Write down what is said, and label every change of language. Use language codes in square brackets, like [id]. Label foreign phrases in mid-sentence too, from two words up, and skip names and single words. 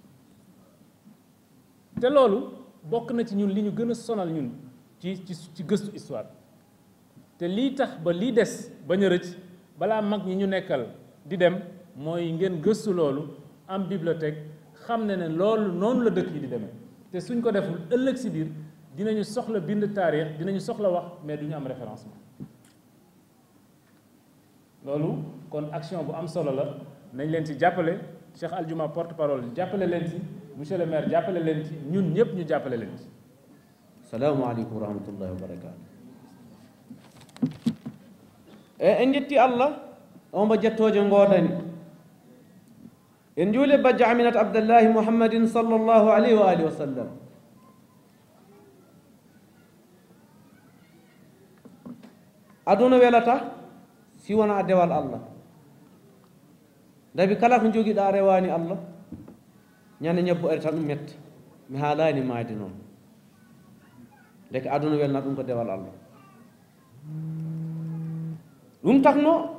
[wo] te loolu bokk na ci ñun li ñu gën a sonal ñun ci gëstu histoire te lii tax ba lii des bañ a rëcc balaa mag ñi ñu nekkal di dem mooy ngeen gëstu loolu am bibliothèque xam ne loolu noonu la dëkk yi di demee te suñ ko deful ëllëg si biir dinañu soxla bind taarix dinañu soxla wax mais duñu am référencement loolu kon action bu am solo la nañ leen ci jàppale Cheikh Al Juma [fr] porte parole [wo] jàppale leen ci [fr] monsieur le maire [wo] jàppale leen ci ñun ñëpp ñu jàppale leen ci. [ar] السلام عليكم ورحمة الله وبركاته. [ff] en jetti Allah on mo jettoojo ngoodani en juule bajjo Aminata Abdallahi Muhammadin [ar] صلى الله عليه وعلى آله وسلم [ff] aduna welata si wona a dewal Allah dabi kala ko jogiɗa rewani Allah ñande ñebbo ari tan ɗum metta mi haalani maade noon deke aduna welna ɗum ko dewal Allah ɗum takno